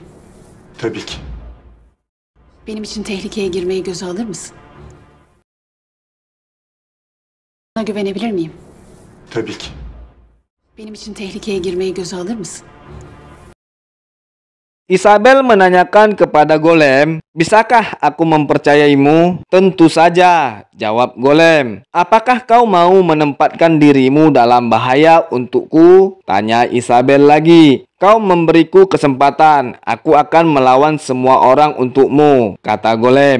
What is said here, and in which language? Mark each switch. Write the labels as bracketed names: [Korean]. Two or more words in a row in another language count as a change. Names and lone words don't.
[Turkish] Tabii ki. Benim için tehlikeye girmeyi göze alır mısın? Bana güvenebilir miyim? Tabii ki. Benim için tehlikeye girmeyi göze alır mısın? [Indonesian] Isabel menanyakan kepada Golem, bisakah aku mempercayaimu? Tentu saja, jawab Golem. Apakah kau mau menempatkan dirimu dalam bahaya untukku? Tanya Isabel lagi. Kau memberiku kesempatan, aku akan melawan semua orang untukmu, kata Golem.